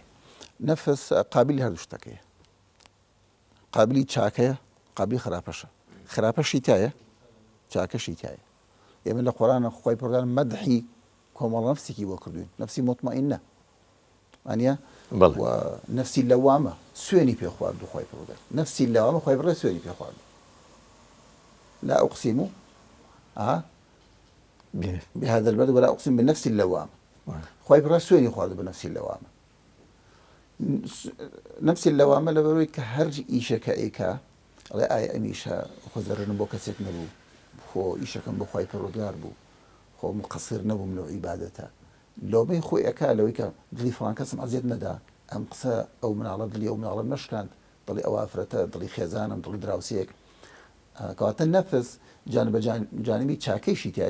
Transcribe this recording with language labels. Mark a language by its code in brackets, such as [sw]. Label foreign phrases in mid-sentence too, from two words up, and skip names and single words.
[ckb] نەفس قابلی هەردوو شتەکەیە قابلی چاکەیە قابلی خراپەشە خراپەشی تایە چاکەشی تایە ئێمە لە قۆرانە خوای پەروەردگار مەدحی کۆمەڵ نەفسێکی بۆ کردوین نەفسی مطمئینە وانە و نەفسی لەوامە سوێنی پێ خواردو خوای پەروەردگار نەفسی لەوامە خوای پەروەردگار سوێنی پێ خواردو [ar] لا أقسم بهذا البلد ولا أقسم بالنفس اللوامة [ckb] خوای پەروەردگار سوێنی خواردو بە نەفسی لەوامە نفسی اللەوامە لەبەرەوەی کە هەر ئیشەکە ئەیکا ئەڵێ ئایا ئەم ئیشە خۆ زەرەرم بۆ کەسێک نەبوو خۆ ئیشەکەم بۆ خوای پەروەردگار بوو خۆ مقصر نەبووم لەو عیبادەتە لۆمەی خۆی ئەکا لەوەی کە دڵی فڵان کەسم ئەزیەت نەدا ئەم قسە ئەو مناڵە دڵی ئەو مناڵە نەشکاند دڵی ئەو ئافرەتە دڵی خێزانم دڵی دراوسێک کەواتە نەفس جانبی چاکەیشی تایە